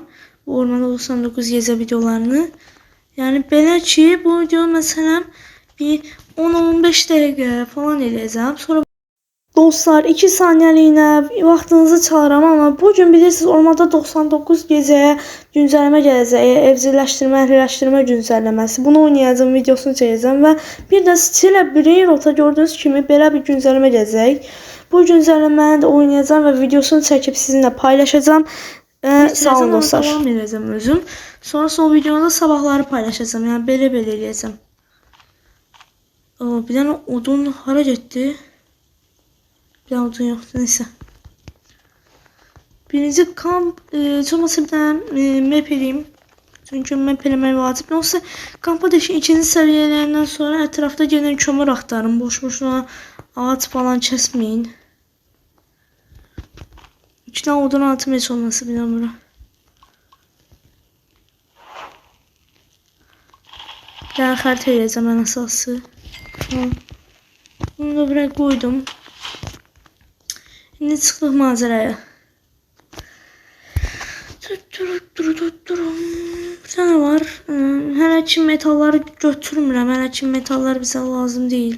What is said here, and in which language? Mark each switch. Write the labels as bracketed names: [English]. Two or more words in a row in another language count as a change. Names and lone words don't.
[Turkish] Bu Ormanda 99 gece videolarını. [Azerbaijani] Yani belə ki, bu video mesela bir 10-15 dəqiqə falan eləyəcəm. Sonra dostlar 2 saniyeliğine vaxtınızı çalıram, ama bugün bilirsiniz [Turkish] Ormanda 99 geceye güncelleme [Azerbaijani] gələcək. Evcilleştirme, əhliləşdirmə güncəlləməsi. Bunu oynayacağım, videosunu çəkəcəm və bir də Stile Brainrot'a gördüğünüz kimi belə bir güncelleme gələcək. Bu güncəlləməni də oynayacağım və videosunu çəkib sizinlə paylaşacağım. Sağ olun dostlar. Devam edəcəm özüm. Sonra o videoda sabahları paylaşacağım. Yani belə eləyəcəm. [Turkish] Bir tane odun [Azerbaijani] hara getdi? [Turkish] Bir tane odun yoktu, neyse. Birinci kamp, olmasa bir tane map edeyim. [Azerbaijani] Çünkü map eləmək vacib. [Turkish] Yoksa kamp ateşi ikinci seviyelerinden sonra etrafta gene kömür aktarım. Boş boşuna ağaç falan kesmeyin. 2 tane odun atım heç olması bir tane bura. [Azerbaijani] Bir tane xəritə eləyəcəm ən əsası. [Turkish] Bunu da buraya koydum. Şimdi [Azerbaijani] çıxdıq macəraya. [Turkish] Bir tane var. [Azerbaijani] Hələ ki metalları götürmürəm. Hələ ki [Turkish] metallar bize lazım değil.